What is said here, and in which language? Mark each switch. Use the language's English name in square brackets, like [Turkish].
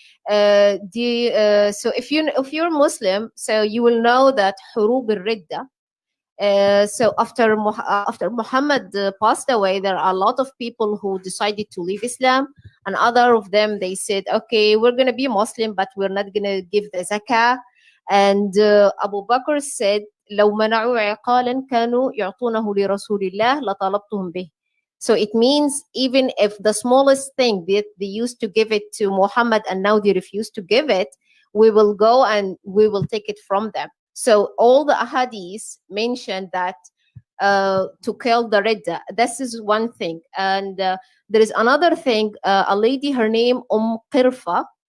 [English] So if you're Muslim, so you will know that Hurub al-Ridda. So after Muhammad passed away, there are a lot of people who decided to leave Islam, and other of them they said, okay, we're gonna be Muslim, but we're not gonna give the zakah. [Arabic] And Abu Bakr said, لو منعوا عقالا كانوا يعطونه لرسول الله لطلبتهم به. [English] So it means even if the smallest thing that they used to give it to Muhammad and now they refuse to give it, we will go and we will take it from them. So all the ahadith mentioned that to kill the Ridda. This is one thing. And there is another thing, a lady, her name Qirfa.